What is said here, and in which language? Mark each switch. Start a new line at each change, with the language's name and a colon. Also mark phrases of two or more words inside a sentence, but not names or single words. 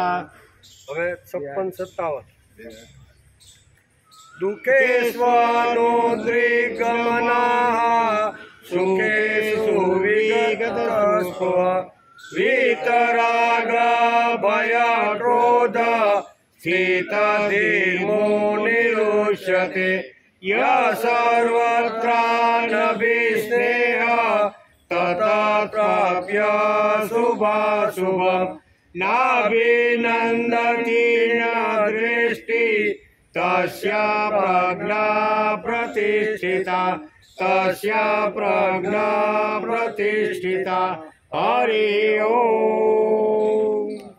Sanskrit: હવે 56-57 दुःखेष्वनुद्विग्मनाः सुखेषु विगता स्पृहा वीतराग भय क्रोध स्थितधीर्मुनिरुच्यते ય સર્વત્રાનભિસ્નેહ તતઃ પ્રાપ્ય શુભાશુભમ નાભિનંદતિ ન દૃષ્ટિ તસ્ય પ્રજ્ઞા પ્રતિષ્ઠિતા હરિ ઓમ